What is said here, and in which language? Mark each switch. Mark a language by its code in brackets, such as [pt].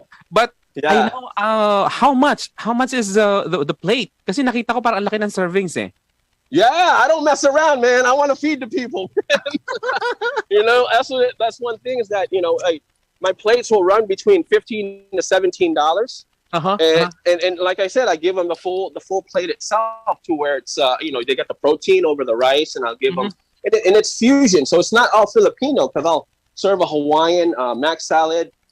[en] But I know how much is the plate? [tl] Kasi nakita ko parang ang laki ng servings eh. [en] Yeah, I don't mess around, man. I want to feed the people. That's one thing is that my plates will run between $15 to $17. And like I said, I give them the full plate itself to where it's they get the protein over the rice, and I'll give them and it's fusion, so it's not all Filipino because I'll serve a Hawaiian mac salad.